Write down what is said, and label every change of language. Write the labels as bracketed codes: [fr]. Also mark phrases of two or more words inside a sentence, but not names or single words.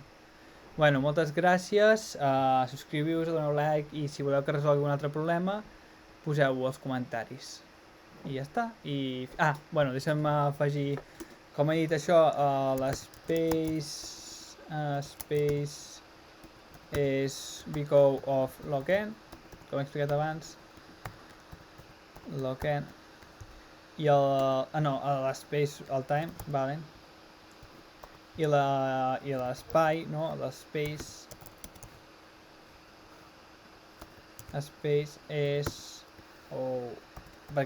[ca] Bueno, moltes gràcies, subscriviu-vos, doneu like i si voleu que resolgui un altre problema, poseu-ho als comentaris. I ja està. I... bueno, deixa'm afegir, com he dit això, l'espace és [en] because of login, [ca] com he explicat abans, login, i l'espace, el time, vale, i l'espai, no, l'espace és, perquè